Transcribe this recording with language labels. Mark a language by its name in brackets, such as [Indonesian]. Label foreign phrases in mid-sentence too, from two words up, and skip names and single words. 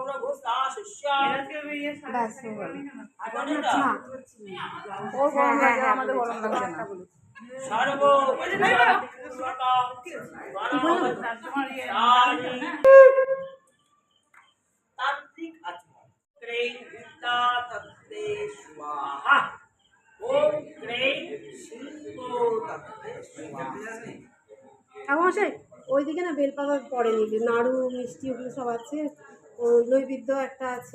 [Bangla] ব্যাস হয়ে গেল। ওর গরম লাগে, আমাদের গরম লাগবে না। [Sanskrit] तांत्रिक आत्मा क्रें विद्या तत्ते स्वाहा ओम क्रें शिल्पो तत्ते स्वाहा। [Bangla] ঠাকুমশাই ওইদিকে না বেলপাতা পড়েনি, নাড়ু মিষ্টি ওগুলো সব আছে, ওই নৈবেদ্য একটা আছে।